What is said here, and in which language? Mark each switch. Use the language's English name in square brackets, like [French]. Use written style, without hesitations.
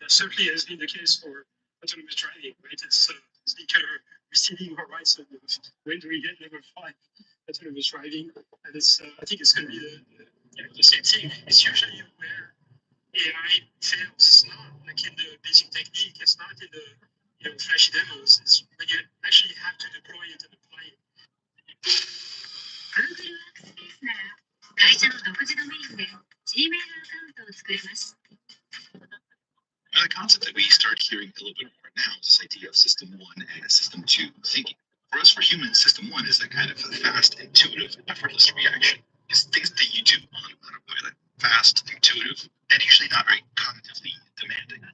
[English] That certainly has been the case for autonomous driving, right? It's the kind of receding horizon of when do we get level 5 autonomous driving, and it's I think it's going to be the same thing. It's usually where AI fails. It's not like in the basic technique. It's not in the flashy demos. It's when you actually have to deploy it and apply it. [Japanese] 会社の独自ドメインで Gmail アカウントを作ります。 [English] The concept that we start hearing a little bit more now is this idea of System 1 and System 2 thinking. For us, for humans, System 1 is that kind of fast, intuitive, effortless reaction. It's things that you do on autopilot. Fast, intuitive, and usually not very cognitively demanding.